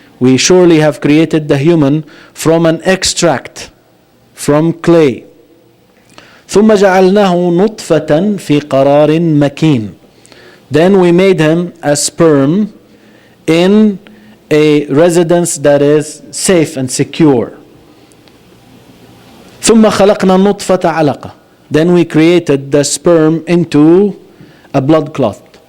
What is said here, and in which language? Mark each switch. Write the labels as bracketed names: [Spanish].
[English] We surely have created the human from an extract, from clay. [Arabic] ثم جعلناه نطفة في قرار مكين. [English] Then we made him a sperm in a residence that is safe and secure. [Arabic] ثم خلقنا النطفة علقة. [English] Then we created the sperm into a blood clot.